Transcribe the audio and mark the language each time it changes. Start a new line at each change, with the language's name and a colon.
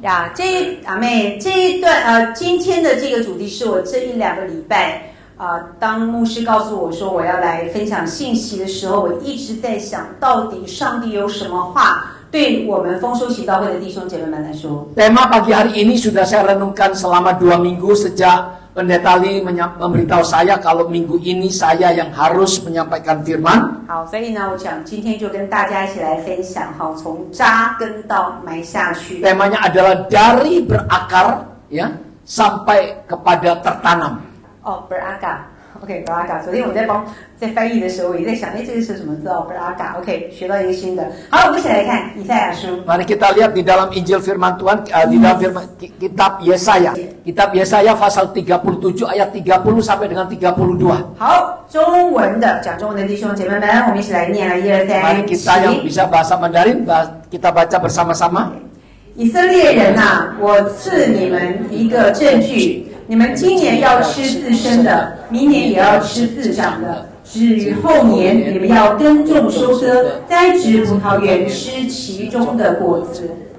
Chinese: 呀，阿妹，这一段今天的这个主题是我这1、2个礼拜当牧师告诉我说我要来分享信息的时候，我一直在想，到底上帝有什么话对我们丰收喜道会的弟兄姐妹们来说。
Indonesian: Tema pagi hari ini sudah saya renungkan selama 2 minggu sejak Pendeta Lee memberitahu saya kalau minggu ini saya yang harus menyampaikan firman.
Chinese: 好，所以呢，我想今天就跟大家一起来分享从扎根到埋下去。
Indonesian: Temanya adalah dari berakar ya sampai kepada tertanam.
Chinese: berakar，OK， berakar。昨天我在翻译的时候，我也在想，这个是什么字berakar。OK， 学到一个新的。好，我们一起来看以赛亚书。
Indonesian: Mari kita lihat di dalam Injil Firman Tuhan, di dalam firman, kitab Yesaya. Kitab Yesaya pasal 37 ayat 30 sampai dengan 32.
Chinese: 好，讲中文的弟兄姐妹们，我们一起来念1、2、3。
Indonesian: Mari kita yang bisa bahasa Mandarin, kita baca bersama-sama.
Chinese: 以色列人啊，我赐你们一个证据。你们今年要吃自生的，明年也要吃自长的。至于后年，你们要耕种收割，栽植葡萄园，吃其中的果子。